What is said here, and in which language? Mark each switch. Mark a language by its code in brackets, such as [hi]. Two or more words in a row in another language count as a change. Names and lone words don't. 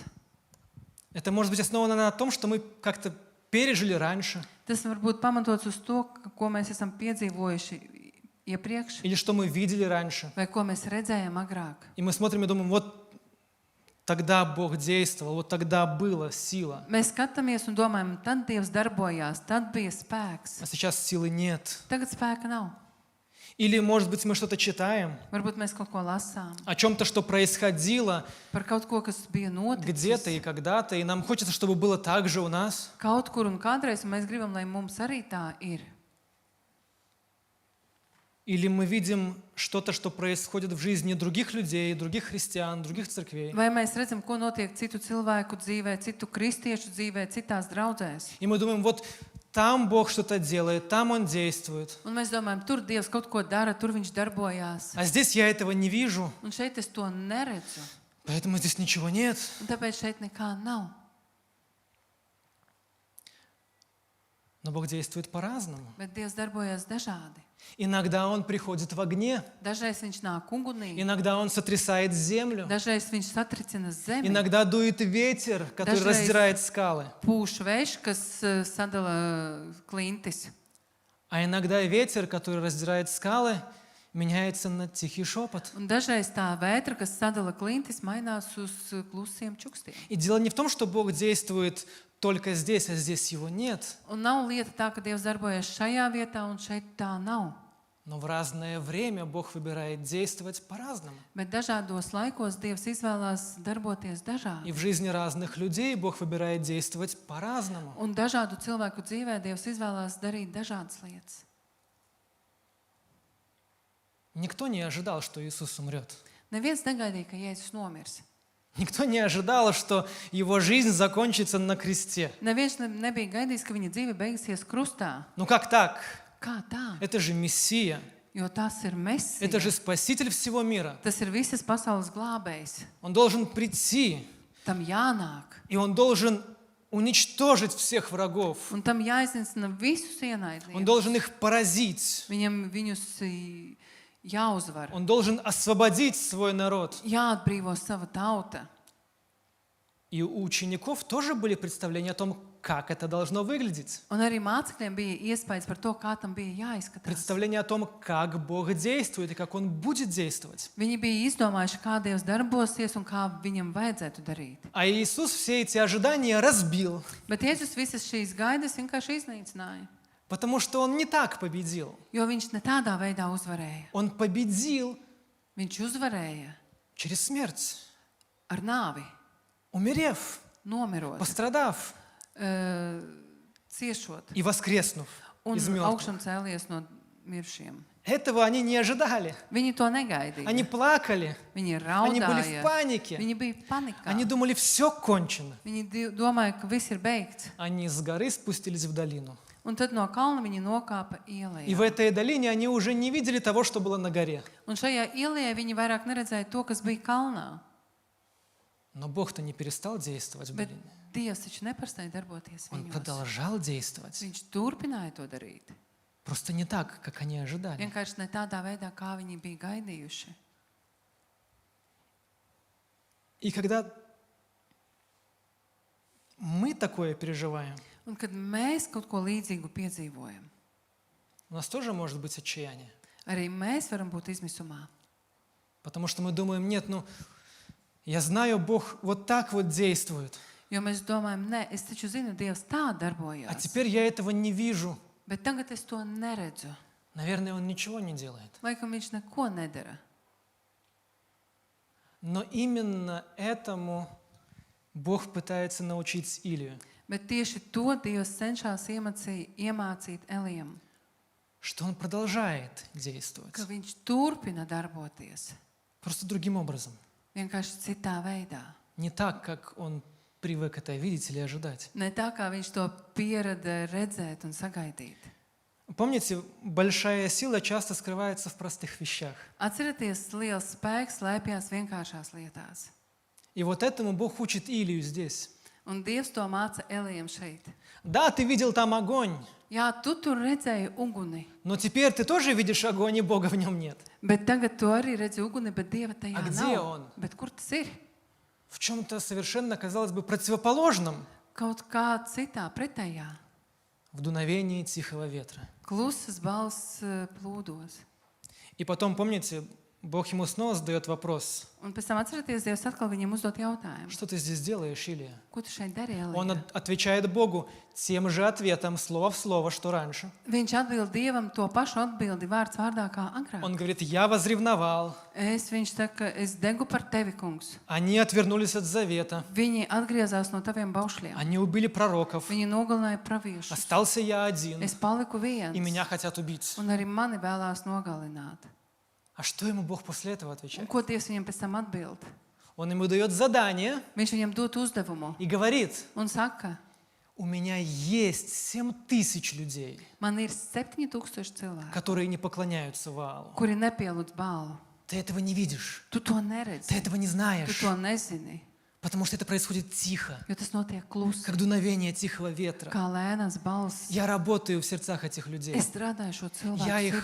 [ru] Это может быть основано на том, что мы как-то пережили раньше, [lv] Tas var būt pamatots uz to, ko mēs esam piedzīvojuši iepriekš, [ru] или что мы видели раньше. [lv] vai ko mēs redzējām agrāk. [ru] И мы смотрим и думаем, вот тогда Бог действовал, вот тогда была сила. [lv] Mēs skatāmies un domājam, tad Dievs darbojās, tad bija spēks. [ru] А сейчас силы нет. [lv] Tagad spēka nav. [ru] Или, может быть, мы что-то читаем [lv] Varbūt mēs kaut ko lasām [ru] о чем-то, что происходило [lv] par kaut ko, kas bija [ru] где-то и [lv] noticis. [ru] когда-то, и нам хочется, чтобы было так же у нас. [lv] Kaut kur un kādreiz, un mēs gribam, lai mums arī tā ir. [ru] Или мы видим что-то, что происходит в жизни других людей, других христиан, других церквей. [lv] Vai mēs redzam, ko notiek citu cilvēku dzīvē, citu kristiešu dzīvē, citās draudzēs? [ru] И мы думаем, вот там Бог что-то делает, там Он действует. [lv] Un mēs domājam, tur Dievs kaut ko dara, tur viņš darbojās. [ru] А здесь я этого не вижу, [lv] Un šeit es to neredzu. [ru] поэтому здесь ничего нет. [lv] Un tāpēc šeit nekā nav. [ru] Но Бог действует по-разному. [lv] Bet Dievs darbojas dažādi. [ru] Иногда Он приходит в огне, [lv] Dažreiz viņš nāk ugunī, [ru] иногда Он сотрясает землю, [lv] dažreiz viņš satricina zemi, [ru] иногда дует ветер, который Даже раздирает скалы, [lv] pūš vējš, kas sadala klintis. [ru] а иногда ветер, который раздирает скалы, меняется на тихий шепот. [lv] Un dažreiz tā vētra, kas sadala klintis, mainās uz klusiem čukstiem. [ru] И дело не в том, что Бог действует только здесь, а здесь Его нет. [lv] Un nav lieta tā, ka Dievs darbojas šajā vietā un šeit tā nav. [ru] Но в разное время Бог выбирает действовать по-разному. [lv] Bet dažādos laikos Dievs izvēlās darboties [ru] И [lv] dažādi. [ru] в жизни разных людей Бог выбирает действовать по-разному. [lv] Un dažādu cilvēku dzīvē Dievs izvēlās darīt dažādas lietas. [ru] Никто не ожидал, что Иисус умрет. [lv] Neviens negaidīja, ka Jēzus nomirs. [ru] Никто не ожидал, что Его жизнь закончится на кресте. [lv] Neviens nebija gaidījis, ka viņa dzīve beigsies krustā. [ru] Ну как так? [lv] Kā tā? [ru] Это же Мессия. [lv] Jo tas ir Mesija. [ru] Это же Спаситель всего мира. [lv] Tas ir visas pasaules glābējs. [ru] Он должен прийти, [lv] Tam jānāk. [ru] и Он должен уничтожить всех врагов. [lv] Un tam jāiznīcina visus [ru] Он [lv] ienaidniekus. [ru] должен их поразить. [lv] Viņam viņus jāuzvar. [ru] Он должен освободить свой народ. [lv] Jāatbrīvo sava tauta. [ru] И у учеников тоже были представления о том, как это должно выглядеть. [lv] Un arī mācekļiem bija iespējas par to, kā tam bija jāizskatās. [ru] Представление о том, как Бог действует и как Он будет действовать. [lv] Viņi bija izdomājuši, kā Dievs darbosies un kā viņam vajadzētu darīt. [ru] А Иисус все эти ожидания разбил, [lv] Bet Jēzus visas šīs gaidas vienkārši iznīcināja. [ru] потому что Он не так победил. [lv] Jo viņš ne tādā veidā uzvarēja. [ru] Он победил [lv] Viņš uzvarēja [ru] через смерть, [lv] ar nāvi, [ru] умерев, [lv] nomirot, [ru] пострадав [lv] ciešot [ru] и воскреснув [lv] un [ru] из мертвых. [lv] augšām cēlies no mirušiem. [ru] Этого они не ожидали. [lv] Viņi to negaidīja. [ru] Они плакали, [lv] Viņi [ru] они были в [lv] raudāja. [ru] панике. [lv] Viņi bija panikā. [ru] Они думали, все кончено. [lv] Viņi domāja, ka viss ir beigts. [ru] Они с горы спустились в долину. [lv] Un tad no kalna viņi nokāpa [ru] И [lv] ielā. [ru] в этой долине они уже не видели того, что было на горе. [lv] Un šajā ielā viņi vairāk neredzēja to, kas bija kalnā. [ru] Но Бог-то не перестал действовать в [lv] Bet [ru] долине. [lv] Dievs taču neparstāja darboties [ru] Он [lv] viņos. [ru] продолжал действовать. [lv] Viņš turpināja to darīt. [ru] Просто не так, как они ожидали. [lv] Vienkārši ne tādā veidā, kā viņi bija gaidījuši. [ru] И когда мы такое переживаем, [lv] Un kad mēs kaut ko līdzīgu piedzīvojam, [ru] у нас тоже может быть отчаяние. [lv] arī mēs varam būt izmisumā. [ru] Потому что мы думаем, нет, я знаю, Бог вот так вот действует. [lv] Jo mēs domājam, nē, es taču zinu, Dievs tā [ru] А [lv] darbojās. [ru] теперь я этого не вижу. [lv] Bet tagad es to neredzu. [ru] Наверное, Он ничего не делает. [lv] Laikam viņš neko nedara. [ru] Но именно этому Бог пытается научить Илию. [lv] Bet tieši to Dievs cenšas iemācīt Elijam, [ru] Что он продолжает действовать. [lv] ka viņš turpina darboties. [ru] Просто другим образом. [lv] Vienkārši citā veidā. [ru] Не так, как он привык это видеть или ожидать. [lv] Ne tā, kā viņš to pierada redzēt un sagaidīt. [ru] Помните, большая сила часто скрывается в простых вещах. [lv] Atcerieties, liels spēks slēpjas vienkāršās lietās. [ru] И вот этому Бог учит Илию здесь. [lv] Un Dievs to māca Elijam šeit. [ru] Да, ты видел там огонь, [lv] Jā, tu tur redzēji uguni, [ru] но теперь ты тоже видишь огонь, и Бога в нем нет. [lv] bet tagad tu arī redzi uguni, bet Dieva tajā [ru] A где [lv] nav. [ru] он? [lv] Bet kur tas ir? [ru] В чем-то совершенно, казалось бы, противоположном. [lv] Kaut kā citā, pretējā. [ru] В дуновении тихого ветра. [lv] Klusas balss plūdos. [ru] И потом, помните, Бог ему снова задает вопрос. [lv] Un pēc tam atcerieties, Dievs atkal viņam uzdot jautājumu. [ru] Что ты здесь делаешь, Илия? [lv] Ko tu šeit dari, [ru] Он [lv] Elija? [ru] отвечает Богу тем же ответом, слово в слово, что раньше. [lv] Viņš atbild Dievam to pašu atbildi vārds vārdā kā agrāk. [ru] Он говорит, я возревновал. [lv] Viņš saka, es degu par tevi, kungs. [ru] Они отвернулись от завета. [lv] Viņi atgriezās no taviem baušļiem. [ru] Они убили пророков. [lv] Viņi nogalināja praviešus. [ru] Остался я один. [lv] Es paliku viens. [ru] И меня хотят убить. [lv] Un arī mani vēlās nogalināt. [ru] А что ему Бог после этого [lv] Un [ru] отвечает? [lv] ko Dievs viņam pēc tam atbild? [ru] Он ему дает задание [lv] Viņš viņam dod uzdevumu [ru] и говорит, [lv] un saka, [ru] у меня есть 7000 людей, [lv] man ir 7000 cilvēku, [ru] которые не поклоняются Ваалу. [lv] kuri nepielūdz Bālu. [ru] Ты этого не видишь. [lv] Tu to neredzi. [ru] Ты этого не [lv] Tu [ru] знаешь. [lv] to nezini. [ru] Потому что это происходит тихо, [lv] Jo tas notiek klusi, [ru] как дуновение тихого ветра. [lv] kā lēnas balss. [ru] Я работаю в сердцах этих людей. [lv] Es strādāju šo [ru] Я их